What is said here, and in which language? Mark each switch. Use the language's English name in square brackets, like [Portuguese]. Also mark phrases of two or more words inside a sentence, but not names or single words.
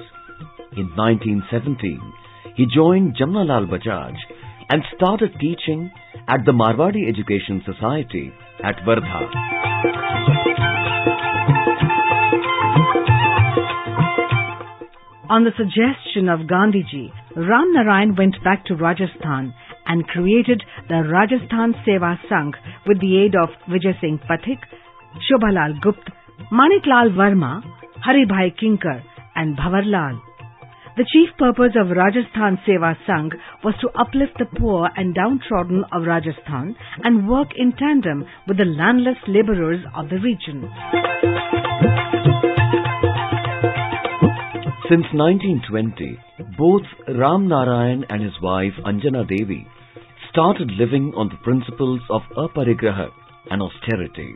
[English] In 1917, he joined Jamnalal Bajaj and started teaching at the Marwadi Education Society at Wardha. On the suggestion of Gandhiji, Narayan went back to Rajasthan and created the Rajasthan Seva Sangh with the aid of Vijay Singh Pathik, Shobhalal Gupta, Maniklal Verma, Haribhai Kinkar and Bhavarlal. The chief purpose of Rajasthan Seva Sangh was to uplift the poor and downtrodden of Rajasthan and work in tandem with the landless labourers of the region. Since 1920, both Narayan and his wife Anjana Devi started living on the principles of aparigraha and austerity.